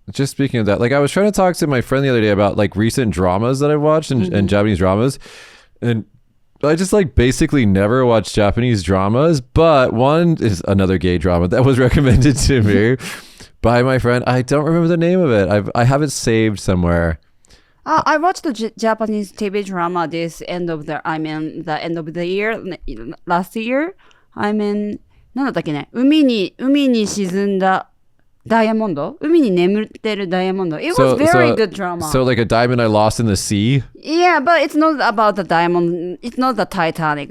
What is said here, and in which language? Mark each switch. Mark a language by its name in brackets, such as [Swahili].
[English] Just speaking of that, like I was trying to talk to my friend the other day about like recent dramas that I've watched and Japanese dramas, and I just like basically never watched Japanese dramas, but one is another gay drama that was recommended to me by my friend. I don't remember the name of it. I have it saved somewhere. I watched the Japanese TV drama the end of the year, last year. [Japanese] なんだったっけね、海に沈んだダイヤモンド、海に眠ってるダイヤモンド。 [English] It was very good drama. So like a diamond I lost in the sea? Yeah, but it's not about the diamond. It's not the Titanic.